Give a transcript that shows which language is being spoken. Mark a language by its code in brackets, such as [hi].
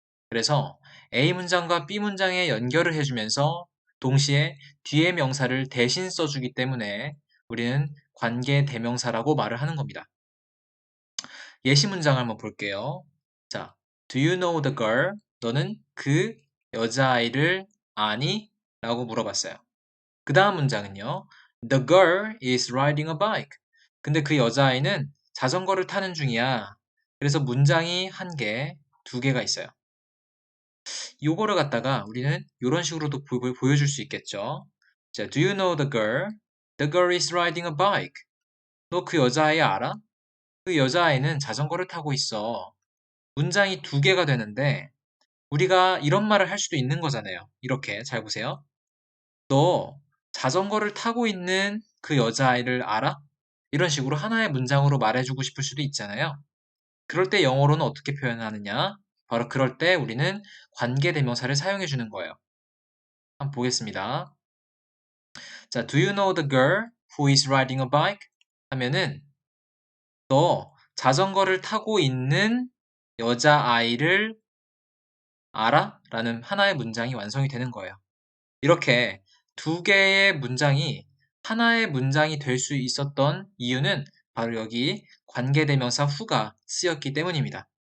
[ko] 그래서 A 문장과 B 문장에 연결을 해주면서 동시에 뒤의 명사를 대신 써주기 때문에 우리는 관계 대명사라고 말을 하는 겁니다. 예시 문장을 한번 볼게요. [en] 자, Do you know the girl? [ko] 너는 그 여자아이를 아니? 라고 물어봤어요. 그 다음 문장은요. [en] The girl is riding a bike. [ko] 근데 그 여자아이는 자전거를 타는 중이야. 그래서 문장이 한 개, 두 개가 있어요. 요거를 갖다가 우리는 이런 식으로도 보여줄 수 있겠죠. [en] 자, Do you know the girl? The girl is riding a bike. [ko] 너 그 여자아이 알아? 그 여자아이는 자전거를 타고 있어. 문장이 두 개가 되는데 우리가 이런 말을 할 수도 있는 거잖아요. 이렇게 잘 보세요. 너 자전거를 타고 있는 그 여자아이를 알아? 이런 식으로 하나의 문장으로 말해주고 싶을 수도 있잖아요. 그럴 때 영어로는 어떻게 표현하느냐? 바로 그럴 때 우리는 관계대명사를 사용해 주는 거예요. 한번 보겠습니다. [en] 자, Do you know the girl who is riding a bike? [ko] 하면은 너 자전거를 타고 있는 여자아이를 알아? 라는 하나의 문장이 완성이 되는 거예요. 이렇게 두 개의 문장이 하나의 문장이 될 수 있었던 이유는 바로 여기 관계대명사 who가 쓰였기 때문입니다.